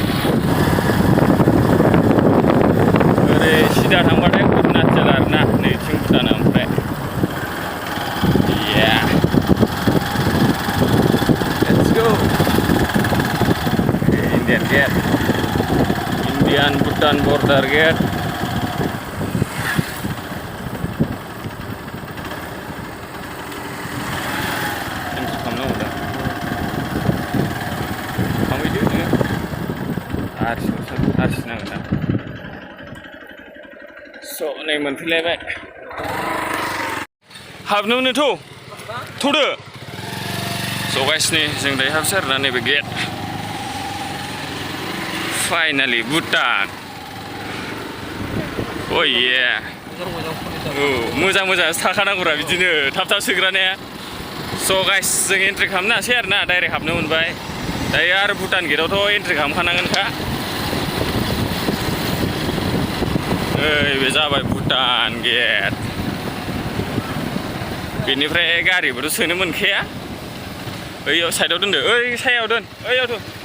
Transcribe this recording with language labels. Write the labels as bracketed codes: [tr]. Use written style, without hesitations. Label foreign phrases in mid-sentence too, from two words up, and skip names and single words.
[brx] ओरै सिदा थांबाथाय अरुणाचल आरोना नैथिं भुटाना ओमफ्राय [en] let's go Indian gate, Indian Bhutan border gate. [brx] Entry खालामनांगौ दा थांबायदो नोङो आरसि नांगोन दा स' नै मोनफैलायबाय हाबनोथ' थ'दो स' गाइसनि जों दायो हाबसै आरोना नैबे गेट Finally, Bhutan. [en] Oh yeah. [brx] मोजां थाखानांगौरा बिदिनो थाब सोग्राने स' गाइस जों एन्ट्रि खालामनो हासै आरोना डाइरेक्ट हाबनो मोनबाय दायो आरो भुटान गेटआवथ' एन्ट्रि खालामखानांगोनखा बे जाबाय भुटान गेट बेनिफ्राय गारिबोथ' सोनो मोनखाया ओइयाव साइडआव दोनदो ओइ सायाव दोन ओइयावथ'